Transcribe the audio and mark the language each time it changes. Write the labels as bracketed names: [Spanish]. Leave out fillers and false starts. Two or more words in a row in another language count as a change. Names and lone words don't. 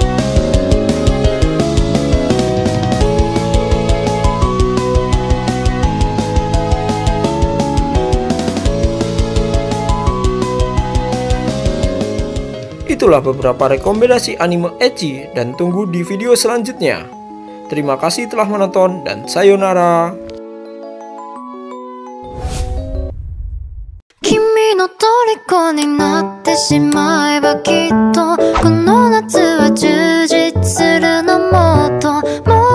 [Indonesian] Itulah beberapa rekomendasi anime ecchi dan tunggu di video selanjutnya. Terima kasih telah menonton dan sayonara. [Japanese] 君の虜になってしまえばきっとこの夏は充実するのもっと